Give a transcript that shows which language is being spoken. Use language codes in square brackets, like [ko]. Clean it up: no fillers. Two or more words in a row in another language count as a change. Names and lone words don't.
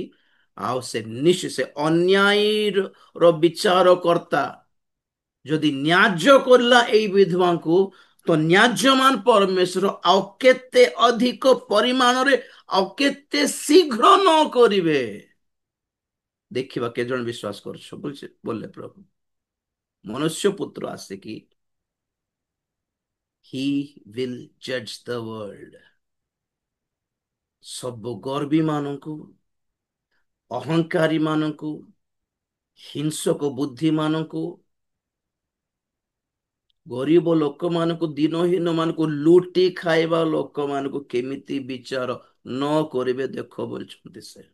[or] ଆଉ ସେ ଅନ୍ୟାୟର ବିଚାର କର୍ତ୍ତା ଯଦି ନ୍ୟାଯ୍ୟ କରିଲା ଏଇ ବିଧବାଙ୍କୁ, ତ ନ୍ୟାଯ୍ୟମାନ ପରମେଶ୍ୱର ଆଉ କେତେ ଅଧିକ ପରିମାଣରେ ଆଉ କେତେ ଶୀଘ୍ର ନ କରିବେ। ଦେଖିବା କେତେ ଜଣ ବିଶ୍ୱାସ କରୁଛ ବୋଲେ ପ୍ରଭୁ ମନୁଷ୍ୟ ପୁତ୍ର ଆସିକି [en] he will judge the world। [or] ସବୁ ଗର୍ବୀ ମାନଙ୍କୁ, ଅହଙ୍କାରୀ ମାନଙ୍କୁ, ହିଂସକ ବୁଦ୍ଧି ମାନଙ୍କୁ, ଗରିବ ଲୋକମାନଙ୍କୁ, ଦିନହୀନ ମାନଙ୍କୁ, ଲୁଟି ଖାଇବା ଲୋକମାନଙ୍କୁ କେମିତି ବିଚାର ନ କରିବେ ଦେଖ ବୋଲଛନ୍ତି ସେ।